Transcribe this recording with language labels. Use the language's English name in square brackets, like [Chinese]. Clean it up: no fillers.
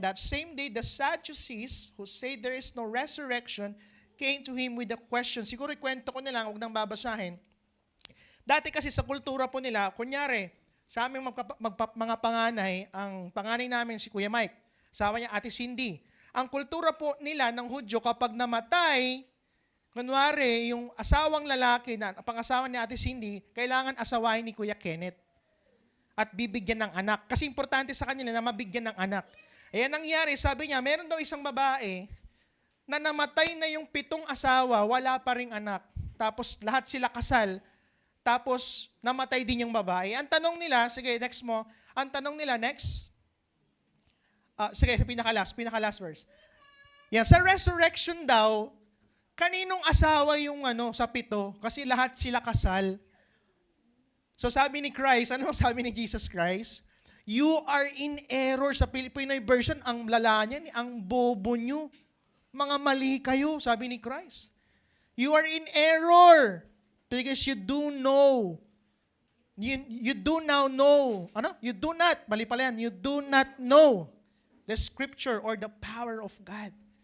[English] That same day, the Sadducees, who say there is no resurrection, came to him with a question. [Filipino] Siguro ikwento ko nila, huwag nang babasahin. Dati kasi sa kultura po nila, kunyari, sa aming mga panganay, ang panganay namin si Kuya Mike, asawa niya Ate Cindy. Ang kultura po nila ng Hudyo, kapag namatay, kunwari, yung asawang lalaki, pangasawa ni Ate Cindy, kailangan asawahin ni Kuya Kenneth at bibigyan ng anak. Kasi importante sa kanila na mabigyan ng anak. Ayan nangyari, sabi niya, meron daw isang babae na namatay na yung 7 asawa, wala pa ring anak. Tapos lahat sila kasal, tapos namatay din yung babae. Ang tanong nila, sige, next mo, ang tanong nila, next, sige, pinaka-last verse. Yan, sa resurrection daw, kaninong asawa yung sa 7? Kasi lahat sila kasal. So sabi ni Christ, ano sabi ni Jesus Christ? [English] You are in error. [Filipino] Sa Pinoy version, ang lala niyan, ang bobo nyo. Mga mali kayo, sabi ni Christ. [English] You are in error because you do know. You do now know. You do not, [Filipino] mali pala yan, [English] you do not know the scripture or the power of God.